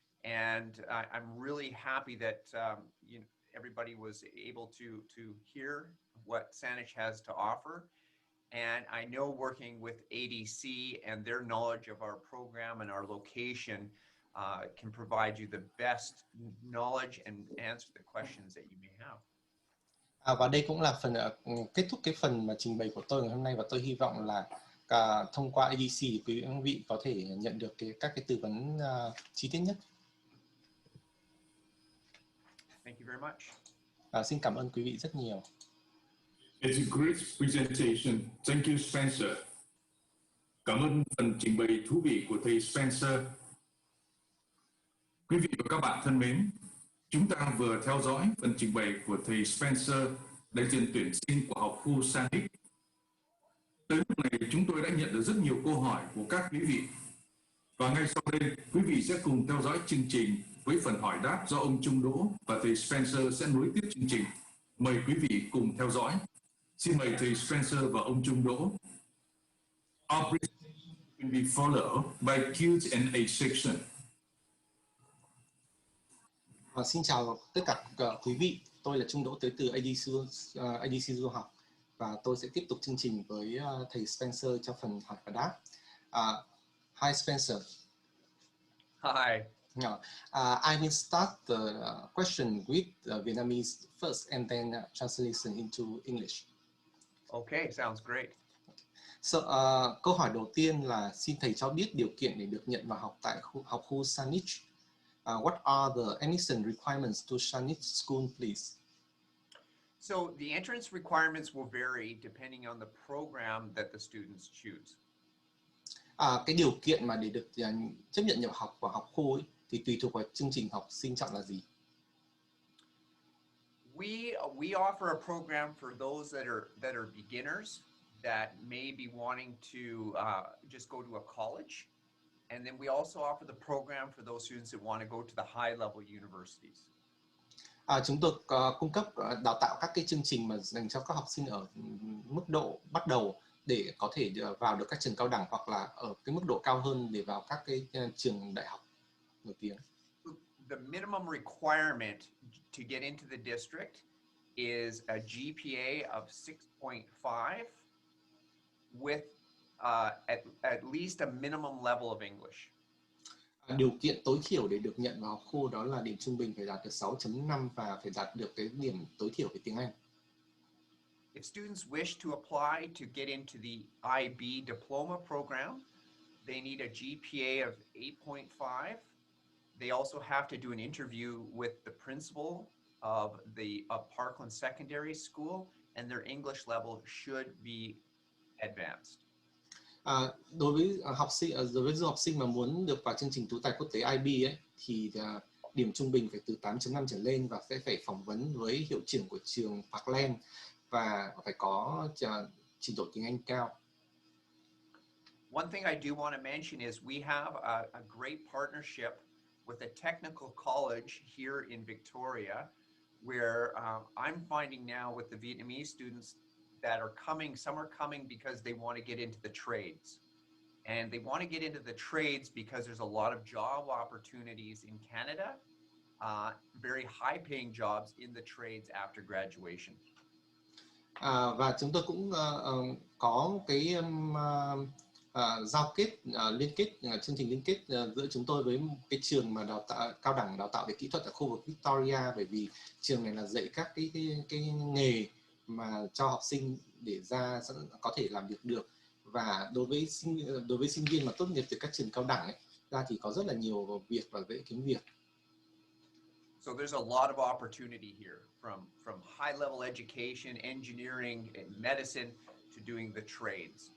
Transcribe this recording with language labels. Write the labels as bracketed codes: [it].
[en] And I'm really happy that everybody was able to hear what Saanich has to offer. And I know working with ADC and their knowledge of our program and our location can provide you the best knowledge and answer the questions that you may have. [vi] Và đây cũng là phần kết thúc cái phần mà trình bày của tôi ngày hôm nay, và tôi hy vọng là thông qua ADC thì quý vị có thể nhận được các cái tư vấn chi tiết nhất. [en] Thank you very much. [vi] Xin cảm ơn quý vị rất nhiều. [en] It's a great presentation. Thank you, Spencer. [vi] Cảm ơn phần trình bày thú vị của thầy Spencer. Quý vị và các bạn thân mến, chúng ta vừa theo dõi phần trình bày của thầy Spencer, đại diện tuyển sinh của học khu Saanich. Tới lúc này chúng tôi đã nhận được rất nhiều câu hỏi của các quý vị. Và ngay sau đây, quý vị sẽ cùng theo dõi chương trình với phần hỏi đáp do ông Trung Đỗ và thầy Spencer sẽ nối tiếp chương trình. Mời quý vị cùng theo dõi. Xin mời thầy Spencer và ông Trung Đỗ. [en] Our presentation will be followed by Q&A section. [vi] Xin chào tất cả quý vị. Tôi là Trung Đỗ tới từ ADC du học, và tôi sẽ tiếp tục chương trình với thầy Spencer cho phần hỏi và đáp. [en] Hi Spencer. Hi. I will start the question with Vietnamese first and then translation into English. Okay, sounds great. [vi] So, câu hỏi đầu tiên là xin thầy cho biết điều kiện để được nhận vào học tại học khu Saanich. [en] What are the admission requirements to Saanich School, please? So the entrance requirements will vary depending on the program that the students choose. [vi] Cái điều kiện mà để được chấp nhận nhập học vào học khu ấy, thì tùy thuộc vào chương trình học sinh chọn là gì. [en] we offer a program for those that are beginners that may be wanting to just go to a college, and then we also offer the program for those students that want to go to the high level universities. [vi] Chúng tôi cung cấp đào tạo các cái chương trình mà dành cho các học sinh ở mức độ bắt đầu để có thể vào được các trường cao đẳng, hoặc là ở cái mức độ cao hơn để vào các cái trường đại học nổi tiếng. [en] The minimum requirement to get into the district is a GPA of 6.5 with at least a minimum level of English. [vi] Điều kiện tối thiểu để được nhận vào học khu đó là điểm trung bình phải đạt được 6.5 và phải đạt được cái điểm tối thiểu về tiếng Anh. [en] If students wish to apply to get into the IB diploma program, they need a GPA of 8.5. They also have to do an interview with the principal of Parkland Secondary School, and their English level should be advanced. [vi] Đối với du học sinh mà muốn được vào chương trình tú tài quốc tế IB ấy, thì điểm trung bình phải từ 8.5 trở lên và sẽ phải phỏng vấn với hiệu trưởng của trường Parkland và phải có trình độ tiếng Anh cao. [en] One thing I do want to mention is we have a great partnership with a technical college here in Victoria, where I'm finding now with the Vietnamese students that are coming, some are coming because they want to get into the trades. And they want to get into the trades because there's a lot of job opportunities in Canada, very high paying jobs in the trades after graduation. [vi] Và chúng tôi cũng có cái giao kết, liên kết, chương trình liên kết giữa chúng tôi với cái trường mà cao đẳng đào tạo về kỹ thuật ở khu vực Victoria, bởi vì trường này là dạy các cái nghề mà cho học sinh để ra có thể làm việc được. Và đối với sinh viên mà tốt nghiệp từ các trường cao đẳng ấy, ra thì có rất là nhiều việc và dễ kiếm việc. [en] So there's a lot of opportunity here, from high level education, engineering, and medicine to doing the trades.